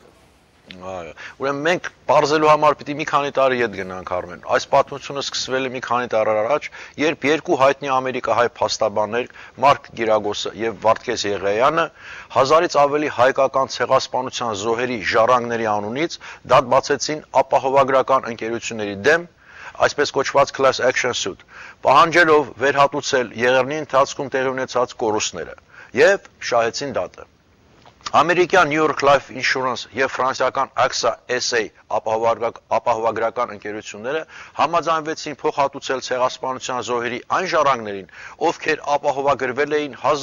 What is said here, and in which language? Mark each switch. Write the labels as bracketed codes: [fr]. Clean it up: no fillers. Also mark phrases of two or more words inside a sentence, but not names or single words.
[hy] Այո, ուրեմն մենք բարձելու համար պիտի մի քանի տարի ետ գնանք, Արմեն։ Այս պատմությունը սկսվել է մի քանի տարի առաջ, երբ երկու հայտնի ամերիկահայ փաստաբաններ Մարկ Գիրագոսը եւ Վարդգես Եղեյանը 1000-ից ավելի հայկական ցեղասպանության զոհերի ժառանգների անունից դատ բացեցին ապահովագրական ընկերությունների դեմ, այսպես կոչված [en] class action suit, [hy] պահանջելով վերհատուցել եղեռնի ընթացքում տեղի ունեցած կորուստները եւ շահեցին դատը։ Ամերիկյան New York Life Insurance եւ ֆրանսիական AXA SA ապահովագրական ընկերությունները համաձայնվեցին փոխհատուցել ցեղասպանության զոհերի այն ժառանգներին, ովքեր ապահովագրվել էին